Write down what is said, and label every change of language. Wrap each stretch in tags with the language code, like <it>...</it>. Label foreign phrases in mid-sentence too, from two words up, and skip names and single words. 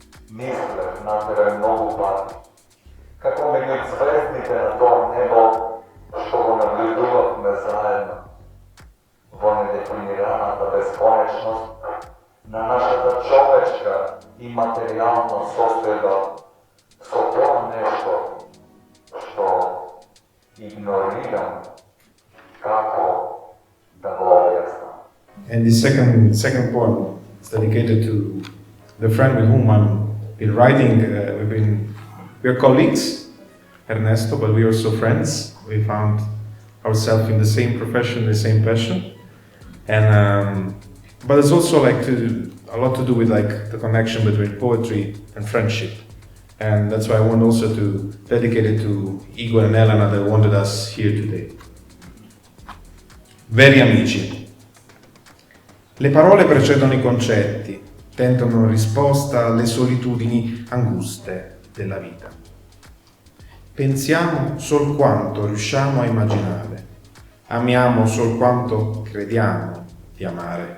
<mk>Мислев натере многу пати, како меѓу звездите на тоа небо што го наблюдувавме заедно, во недефинираната бесконечност на нашата човечка и материјална состојба со тоа нешто што игнорирам како да го објаснам.</mk> <en>And the second poem is dedicated to the friend with whom I've been writing. We are colleagues, Ernesto, but we are also friends. We found ourselves in the same profession, the same passion, and but it's also a lot to do with the connection between poetry and friendship, and that's why I want also to dedicate it to Igor and Elena that wanted us here today.</en> <it>Veri amici. Le parole precedono i concetti, tentano risposta alle solitudini anguste della vita. Pensiamo sol quanto riusciamo a immaginare, amiamo sol quanto crediamo di amare.</it>